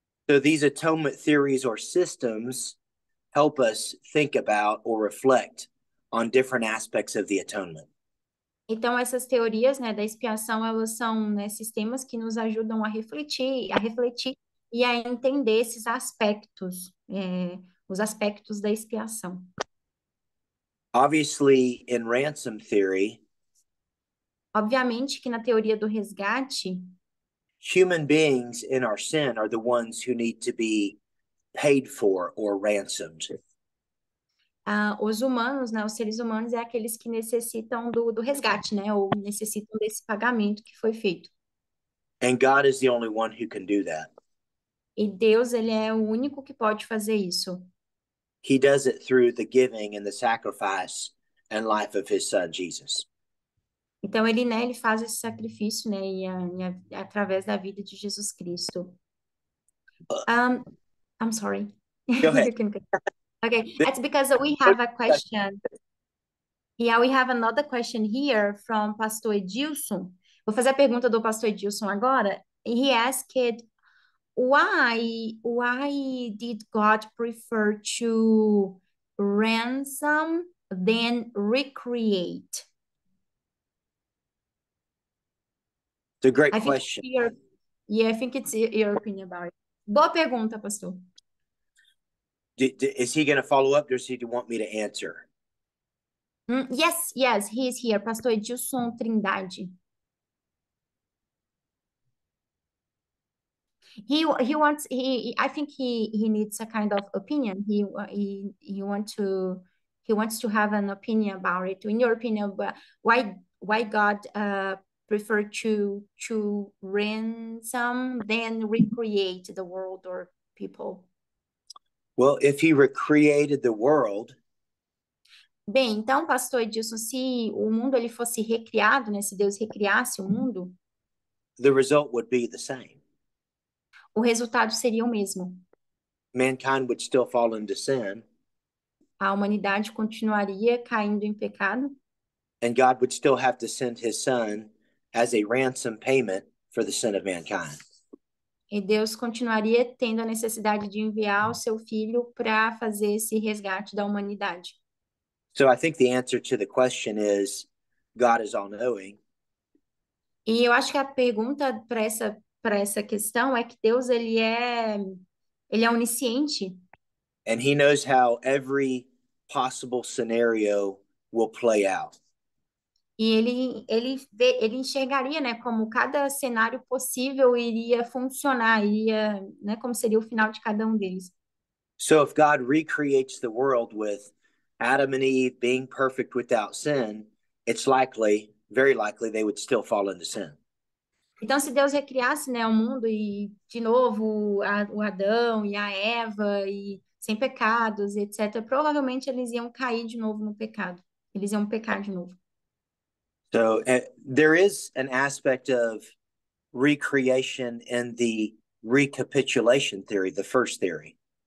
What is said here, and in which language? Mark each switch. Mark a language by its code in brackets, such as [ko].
[en] So these atonement theories or systems help us think about or reflect on different aspects of the atonement. [pt] Então, essas teorias, né, da expiação, elas são, né, sistemas que nos ajudam a refletir e a entender esses aspectos, os aspectos da expiação. [en] Obviously, in ransom theory, [pt] Obviamente que na teoria do resgate, [en] human beings in our sin are the ones who need to be paid for or ransomed. [pt] os humanos, né, os seres humanos, é aqueles que necessitam do resgate, né, ou necessitam desse pagamento que foi feito. [en] And God is the only one who can do that. [pt] E Deus, ele é o único que pode fazer isso. [en] He does it through the giving and the sacrifice and life of his son Jesus. [pt] Então ele, né, ele faz esse sacrifício, né, através da vida de Jesus Cristo. [en] Um, I'm sorry. Go ahead. You can. Okay, it's because we have a question. Yeah, we have another question here from Pastor Edilson. [pt] Vou fazer a pergunta do Pastor Edilson agora. [en] He asked, why did God prefer to ransom than recreate? It's a great I think question. I think it's your opinion about it. [pt] Boa pergunta, pastor. [en] Is he going to follow up, or does he want me to answer? Yes, he is here. Pastor Edilson Trindade. I think he needs a kind of opinion. He wants to have an opinion about it. In your opinion, why God preferred to ransom than recreate the world or people? Well, if he recreated the world, [pt] Bem, então, pastor Edilson, se o mundo ele fosse recriado, né, se Deus recriasse o mundo, [en] the result would be the same. [pt] o resultado seria o mesmo. [en] Mankind would still fall into sin, [pt] A humanidade continuaria caindo em pecado [en] and God would still have to send his son as a ransom payment for the sin of mankind. [pt] e Deus continuaria tendo a necessidade de enviar o seu filho para fazer esse resgate da humanidade. [en] So I think the answer to the question is God is all-knowing. [pt] E eu acho que a pergunta para essa questão é que Deus ele é onisciente. [en] And he knows how every possible scenario will play out. [pt] E ele enxergaria, né, como cada cenário possível iria funcionar, né, como seria o final de cada um deles. [en] So if God recreates the world with Adam and Eve being perfect without sin, it's likely, very likely, they would still fall into sin. [pt] Então, se Deus recriasse, né, o mundo e, de novo, o Adão e a Eva, e sem pecados, etc., provavelmente eles iam cair de novo no pecado. Eles iam pecar de novo. [en] So there is an aspect of recreation in the recapitulation theory, the first theory.